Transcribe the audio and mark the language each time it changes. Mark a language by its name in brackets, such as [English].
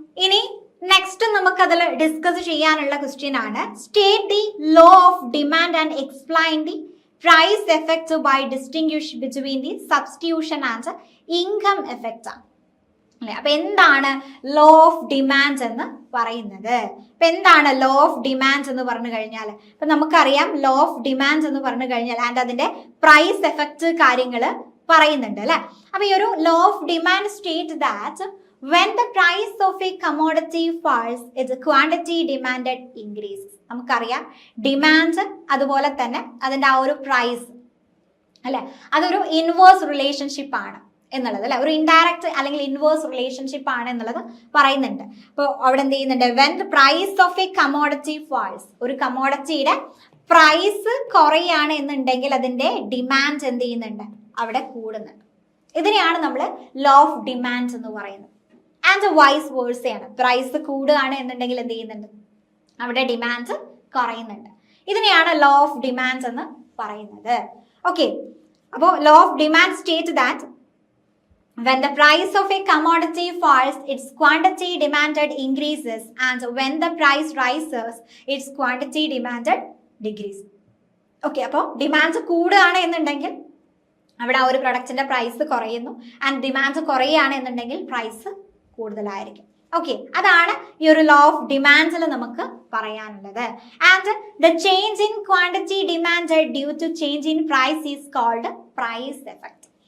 [Malayalam] ഇനി [English] next [Malayalam] നമുക്ക് അതിൽ [English] discuss [Malayalam] ചെയ്യാനുള്ള [English] question ആണ്, state the law of demand and explain the price effect by distinguish between the substitution and income effect [Malayalam] അല്ലെ. അപ്പൊ എന്താണ് ലോ ഓഫ് ഡിമാൻഡ് എന്ന് പറയുന്നത്? അപ്പൊ എന്താണ് ലോ ഓഫ് ഡിമാൻഡ് എന്ന് പറഞ്ഞു കഴിഞ്ഞാൽ, ഇപ്പൊ നമുക്കറിയാം ലോ ഓഫ് ഡിമാൻഡ് എന്ന് പറഞ്ഞു കഴിഞ്ഞാൽ ആൻഡ് അതിന്റെ പ്രൈസ് എഫക്ട് കാര്യങ്ങൾ പറയുന്നുണ്ട് അല്ലെ. അപ്പൊ ഈ ഒരു [English] Law of demand state that when the price of a commodity falls, its quantity demanded increases. [Malayalam] നമുക്കറിയാം ഡിമാൻഡ് അതുപോലെ തന്നെ അതിന്റെ ആ ഒരു പ്രൈസ് അല്ലെ, അതൊരു ഇൻവേഴ്സ് റിലേഷൻഷിപ്പ് ആണ് എന്നുള്ളത് അല്ലെ, ഒരു ഇൻഡയറക്റ്റ് അല്ലെങ്കിൽ ഇൻവേഴ്സ് റിലേഷൻഷിപ്പ് ആണ് എന്നുള്ളത് പറയുന്നുണ്ട്. അപ്പോൾ അവിടെ എന്ത് ചെയ്യുന്നുണ്ട്, [English] when the price of a commodity falls, [Malayalam] ഒരു കമോഡിറ്റിയുടെ പ്രൈസ് കുറയാണ് എന്നുണ്ടെങ്കിൽ അതിന്റെ ഡിമാൻഡ് എന്ത് ചെയ്യുന്നുണ്ട്, അവിടെ കൂടുന്നുണ്ട്. ഇതിനെയാണ് നമ്മൾ ലോ ഓഫ് ഡിമാൻഡ് എന്ന് പറയുന്നത്. ആൻഡ് വൈസ് വേഴ്സയാണ്, പ്രൈസ് കൂടുകയാണ് എന്നുണ്ടെങ്കിൽ എന്ത് ചെയ്യുന്നുണ്ട്, അവിടെ ഡിമാൻഡ് കുറയുന്നുണ്ട്. ഇതിനെയാണ് ലോ ഓഫ് ഡിമാൻഡ് എന്ന് പറയുന്നത്. [English] okay, [Malayalam] അപ്പോൾ [English] Law of demand state that when the price of a commodity falls, its quantity demanded increases, and when the price rises, its quantity demanded decreases. [Malayalam] Okay, അപ്പോൾ demand കൂടുകയാണ് എന്നുണ്ടെങ്കിൽ അവിടെ ആ ഒരു പ്രൊഡക്റ്റിന്റെ price കുറയുന്നു, ആൻഡ് ഡിമാൻഡ് കുറയുകയാണ് എന്നുണ്ടെങ്കിൽ പ്രൈസ് കൂടുതലായിരിക്കും. ഓക്കെ, അതാണ് ഈ ഒരു ലോ ഓഫ് ഡിമാൻഡിൽ നമുക്ക് പറയാനുള്ളത്. [English] And the change in quantity demand due to change in price is called price effect.